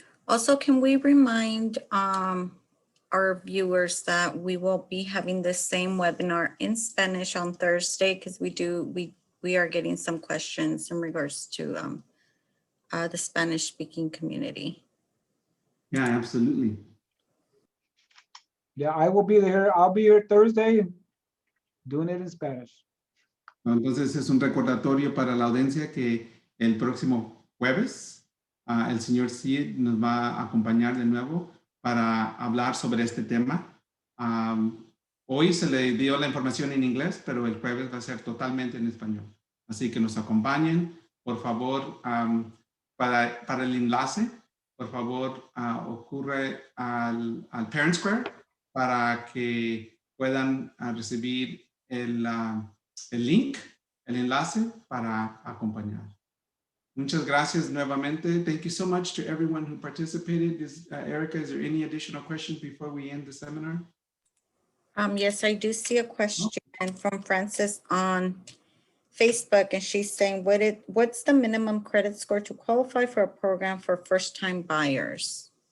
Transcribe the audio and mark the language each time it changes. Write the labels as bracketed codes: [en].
[en] Also, can we remind our viewers that we will be having the same webinar in Spanish on Thursday, because we are getting some questions in regards to the Spanish speaking community. Yeah, absolutely. Yeah, I will be there. I'll be here Thursday doing it in Spanish. [es] Entonces es un recordatorio para la audiencia que el próximo jueves el señor Cid nos va a acompañar de nuevo para hablar sobre este tema. Hoy se le dio la información en inglés, pero el jueves va a ser totalmente en español. Así que nos acompañen, por favor, para el enlace, por favor, ocurre al Parent Square para que puedan recibir el link, el enlace para acompañar. Muchas gracias nuevamente. [en] Thank you so much to everyone who participated. Erica, is there any additional questions before we end the seminar? Yes, I do see a question from Frances on Facebook, and she's saying, what's the minimum credit score to qualify for a program for first-time buyers?